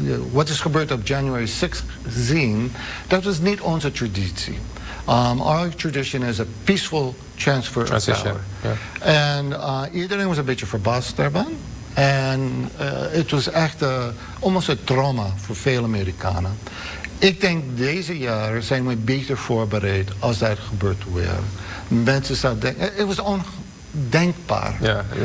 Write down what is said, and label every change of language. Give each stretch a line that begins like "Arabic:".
Dutch: wat is gebeurd op January 6 zien, dat was niet onze traditie.
English: Our tradition is a peaceful transfer of power. Yeah.
Dutch: En iedereen was een beetje verbaasd daarvan. En het was echt almost een trauma voor veel Amerikanen. Ik denk deze jaren zijn we beter voorbereid als dat gebeurt weer. Mensen zouden denken, het was ondenkbaar.